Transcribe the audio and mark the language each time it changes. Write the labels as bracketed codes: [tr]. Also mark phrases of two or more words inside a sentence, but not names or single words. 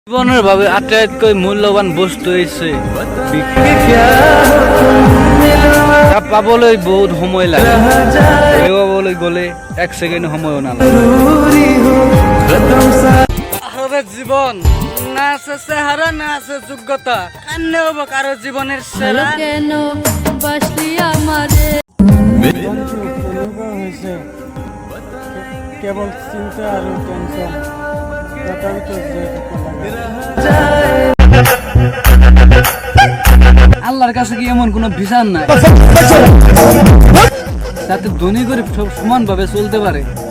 [as] জীবনের ভাবে আটাইতকৈ মূল্যৱান বস্তু হৈছে পাবলৈ বহুত সময় লাগে, হেৰুৱাবলৈ গ'লে এক ছেকেণ্ড সময়ও নালাগে। [bn] জীবন না আছে চেহারা, না আছে যোগ্যতা, কান্নে হব কারো জীবনের সেরা। কেন বাসলি আমারে হয়েছে কেবল চিন্তা আর টেনশন আল্লাহর কাছে কি এমন কোনো বিচার নাই যাতে ধনী গরিব সব সমান ভাবে চলতে পারে?